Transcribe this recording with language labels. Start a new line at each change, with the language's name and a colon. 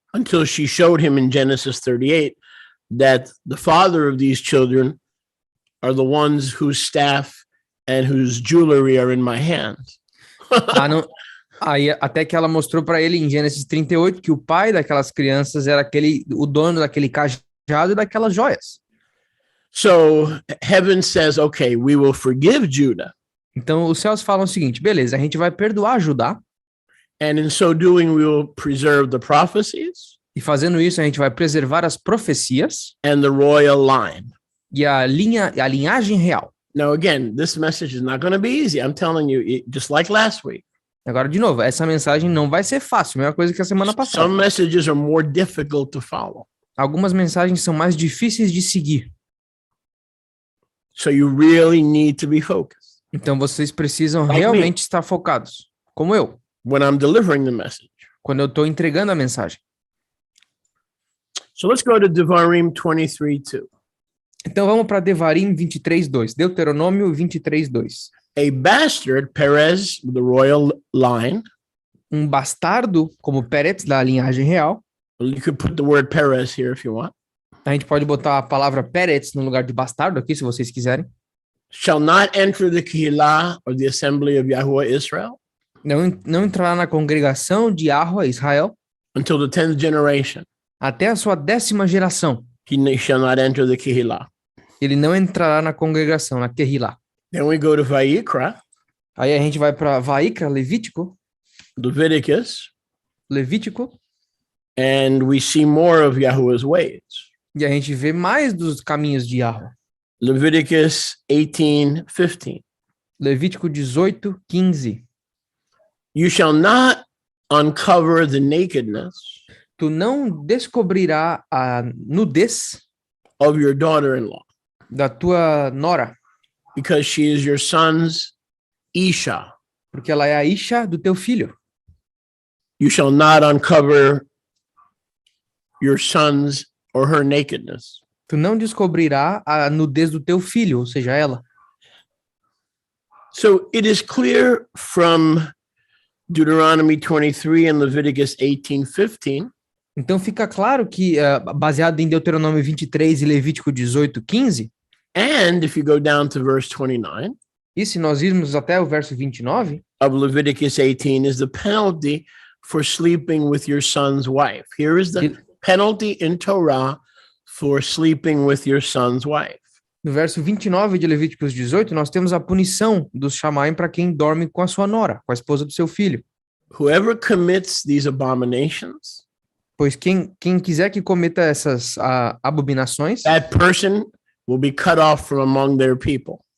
English: until she showed him in Genesis 38 that the father of these children are the ones whose staff and whose jewelry are in my hand.
Portuguese: Aí até que ela mostrou para ele em Gênesis 38 que o pai daquelas crianças era o dono daquele cajado e daquelas joias.
English: So heaven says, okay, we will forgive Judah.
Portuguese: Então os céus falam o seguinte, beleza, a gente vai perdoar Judá
English: And in so doing, we will preserve the prophecies
Portuguese: e fazendo isso a gente vai preservar as profecias
English: and the royal line.
Portuguese: e a linhagem real.
English: Now, again, this message is not going to be easy. I'm telling you, just like last week.
Portuguese: Agora, de novo, essa mensagem não vai ser fácil, mesma coisa que a semana passada.
English: Some messages are more difficult to follow.
Portuguese: Algumas mensagens são mais difíceis de seguir.
English: So you really need to be focused.
Portuguese: Então, vocês precisam
English: Like
Portuguese: realmente estar focados, como eu,
English: when I'm delivering the message.
Portuguese: quando eu estou entregando a mensagem.
English: So let's go to Devarim 23:2.
Portuguese: Então, vamos para Devarim 23:2. Deuteronômio 23:2.
English: A bastard, Perez, the royal line.
Portuguese: Um bastardo, como Peretz, da linhagem real.
English: Well, you could put the word Perez here if you want.
Portuguese: A gente pode botar a palavra Peretz no lugar de bastardo aqui, se vocês quiserem.
English: Shall not enter the Kehillah or the assembly of Yahuwah Israel
Portuguese: Não entrará na congregação de Yahuwah Israel
English: until the 10th generation.
Portuguese: até a sua 10ª geração.
English: He shall not enter the Kehillah.
Portuguese: Ele não entrará na congregação, na Kehillah.
English: Then we go to Vayikra,
Portuguese: Aí a gente vai para Vaikra, Levítico,
English: Levítico, and we see more of Yahuwah's ways.
Portuguese: e a gente vê mais dos caminhos de Yahuwah.
English: Leviticus 18:15.
Portuguese: Levítico 18:15.
English: You shall not uncover the nakedness
Portuguese: Tu não descobrirá a nudez
English: of your daughter-in-law,
Portuguese: da tua nora,
English: because she is your son's Isha.
Portuguese: porque ela é a Isha do teu filho.
English: You shall not uncover your son's or her nakedness.
Portuguese: Tu não descobrirá a nudez do teu filho, ou seja, ela.
English: So it is clear from Deuteronomy 23 and Leviticus 18:15
Portuguese: Então fica claro que, baseado em Deuteronômio 23 e Levítico 18:15,
English: and if you go down to verse 29
Portuguese: e se nós irmos até o verso 29,
English: of Leviticus 18 is the penalty for sleeping with your son's wife. Here is the penalty in Torah for sleeping with your son's wife.
Portuguese: no verso 29 de Levíticos 18, nós temos a punição dos chamaim para quem dorme com a sua nora, com a esposa do seu filho.
English: Whoever commits these abominations,
Portuguese: Pois quem quiser que cometa essas abominações,
English: that person will be cut off from among their people.